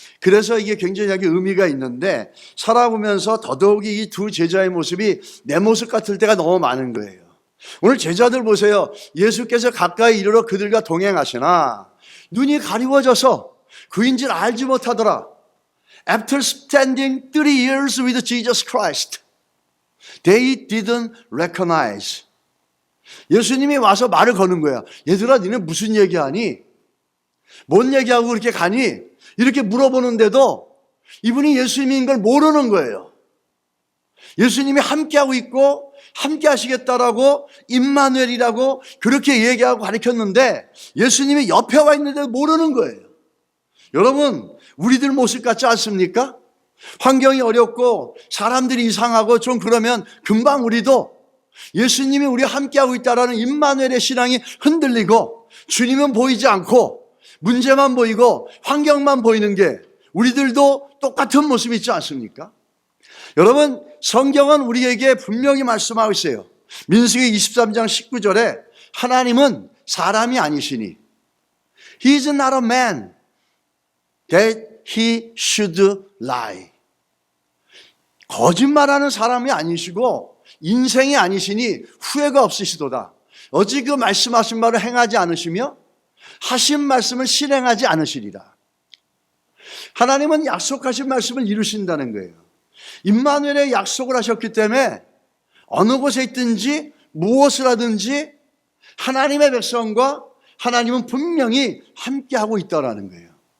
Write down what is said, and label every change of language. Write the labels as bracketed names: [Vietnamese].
[Korean] 그래서 이게 굉장히 의미가 있는데 살아보면서 더더욱이 이 두 제자의 모습이 내 모습 같을 때가 너무 많은 거예요. 오늘 제자들 보세요. 예수께서 가까이 이르러 그들과 동행하시나 눈이 가리워져서 그인 줄 알지 못하더라. [English] After spending 30 years with Jesus Christ, they didn't recognize. [Korean] 예수님이 와서 말을 거는 거야. 얘들아 니네 무슨 얘기하니? 뭔 얘기하고 그렇게 가니? 이렇게 물어보는데도 이분이 예수님인 걸 모르는 거예요. 예수님이 함께하고 있고 함께 하시겠다라고 임마누엘이라고 그렇게 얘기하고 가르쳤는데 예수님이 옆에 와 있는데 모르는 거예요. 여러분, 우리들 모습 같지 않습니까? 환경이 어렵고 사람들이 이상하고 좀 그러면 금방 우리도 예수님이 우리와 함께하고 있다라는 임마누엘의 신앙이 흔들리고 주님은 보이지 않고 문제만 보이고 환경만 보이는 게 우리들도 똑같은 모습이 있지 않습니까? 여러분, 성경은 우리에게 분명히 말씀하고 있어요. 민수기 23장 19절에 하나님은 사람이 아니시니 [English] He is not a man that he should lie. [Korean] 거짓말하는 사람이 아니시고 인생이 아니시니 후회가 없으시도다. 어찌 그 말씀하신 바를 행하지 않으시며 하신 말씀을 실행하지 않으시리라. 하나님은 약속하신 말씀을 이루신다는 거예요. 임마누엘의 약속을 하셨기 때문에 어느 곳에 있든지 무엇을 하든지 하나님의 백성과 하나님은 분명히 함께하고 있다는 거예요.